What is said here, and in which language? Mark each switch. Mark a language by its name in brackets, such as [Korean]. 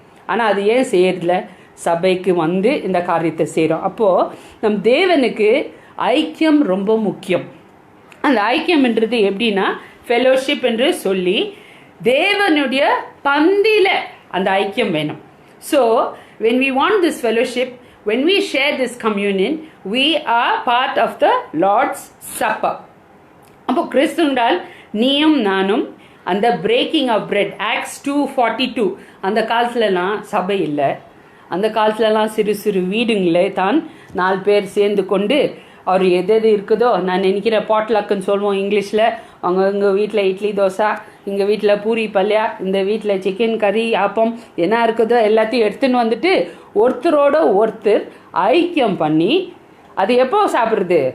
[Tamil] ஆனால் அது ஏன் செய்யறதில்ல? சபைக்கு வந்து இந்த காரியத்தை செய்கிறோம். அப்போது நம் தேவனுக்கு ஐக்கியம் ரொம்ப முக்கியம். அந்த ஐக்கியம்ன்றது எப்படின்னா ஃபெலோஷிப் என்று சொல்லி தேவனுடைய பந்தியில் அந்த ஐக்கியம் வேணும். [English] So when we want this fellowship, when we share this communion, we are part of the Lord's Supper. [Tamil] அப்போ கிறிஸ்துவால் நீயும் நானும் அந்த பிரேக்கிங் ஆஃப் பிரெட், ஆக்ட்ஸ் 2:42, அந்த காலத்துலலாம் சபை இல்லை. அந்த காலத்துலலாம் சிறு சிறு வீடுங்களே தான் 4 பேர் சேர்ந்து கொண்டு அவர் எது இருக்குதோ, நான் நினைக்கிறேன் பாட்லக்குன்னு சொல்லுவோம் இங்கிலீஷில், அவங்க எங்கள் வீட்டில் இட்லி தோசை, எங்கள் வீட்டில் பூரி பல்யா, இந்த வீட்டில் சிக்கன் கறி ஆப்பம் என்ன இருக்குதோ எல்லாத்தையும் எடுத்துன்னு வந்துட்டு ஒருத்தரோட ஒருத்தர் ஐக்கியம் பண்ணி அது எப்போ சாப்பிட்றது?